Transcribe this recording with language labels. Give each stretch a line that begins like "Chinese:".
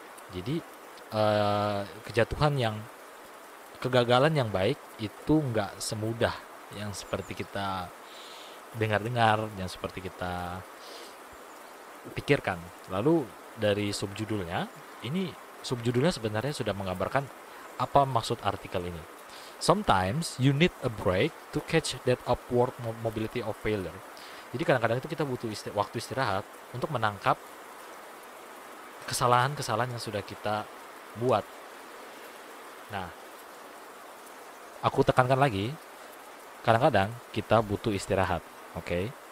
Indonesian: Jadi kejatuhan yang kegagalan yang baik itu nggak semudah yang seperti kita dengar-dengar, yang seperti kita pikirkan. Lalu dari subjudulnya, ini subjudulnya sebenarnya sudah menggambarkan apa maksud artikel ini.
English: Sometimes you need a break to catch that upward mobility of failure.
Indonesian: Jadi kadang-kadang itu kita butuh waktu istirahat untuk menangkap kesalahan-kesalahan yang sudah kita buat. Nah, aku tekankan lagi, kadang-kadang kita butuh istirahat. Oke. Okay?